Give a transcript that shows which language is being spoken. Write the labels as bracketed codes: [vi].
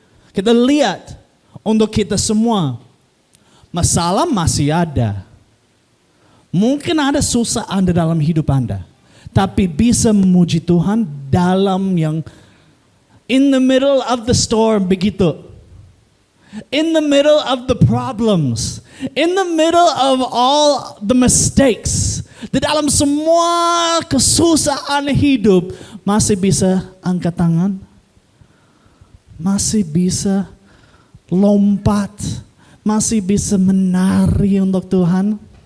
[id] Kita lihat untuk kita semua, masalah masih ada. Mungkin ada kesusahan di dalam hidup Anda, tapi bisa memuji Tuhan dalam yang [en] in the middle of the storm [id] begitu. [en] In the middle of the problems. In the middle of all the mistakes. [id] Di dalam semua kesusahan hidup. Masih bisa angkat tangan. Masih bisa lompat. Masih bisa menari untuk Tuhan.